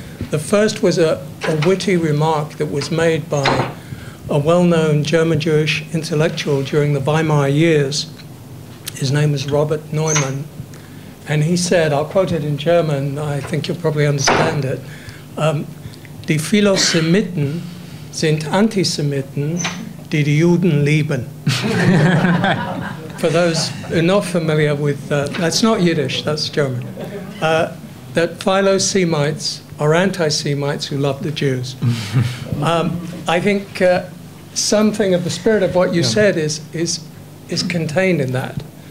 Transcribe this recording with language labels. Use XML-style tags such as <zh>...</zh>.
<en>The first was a witty remark that was made by a well-known German Jewish intellectual during the Weimar years. His name was Robert Neumann. And he said, I'll quote it in German, I think you'll probably understand it.</en> <de>Die Philosemiten sind Antisemiten, die die Juden lieben.</de> <en>For those who are not familiar with, that's not Yiddish, that's German. That Philosemites are anti-Semites who love the Jews. I think something of the spirit of what you said is contained in that.</en>